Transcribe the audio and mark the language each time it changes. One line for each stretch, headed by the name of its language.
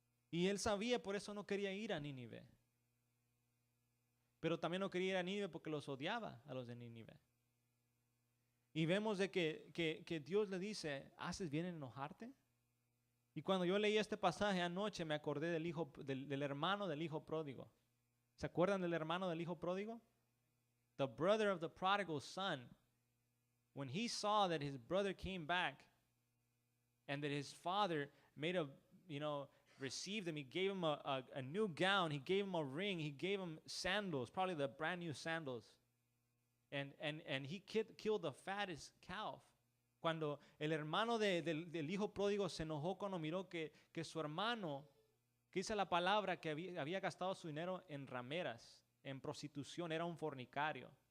Spanish: Y él sabía, por eso no quería ir a Nínive. Pero también no quería ir a Nínive porque los odiaba a los de Nínive. Y vemos de que Dios le dice, ¿haces bien en enojarte? Y cuando yo leí este pasaje anoche me acordé del hermano del hijo pródigo. ¿Se acuerdan del hermano del hijo pródigo?
English: The brother of the prodigal son. When he saw that his brother came back and that his father received him, he gave him a new gown, he gave him a ring, he gave him sandals, probably the brand new sandals. And he killed the fattest calf.
Spanish: Cuando el hermano del hijo pródigo se enojó cuando miró que su hermano, que dice la palabra, que había gastado su dinero en rameras, en prostitución, era un fornicario.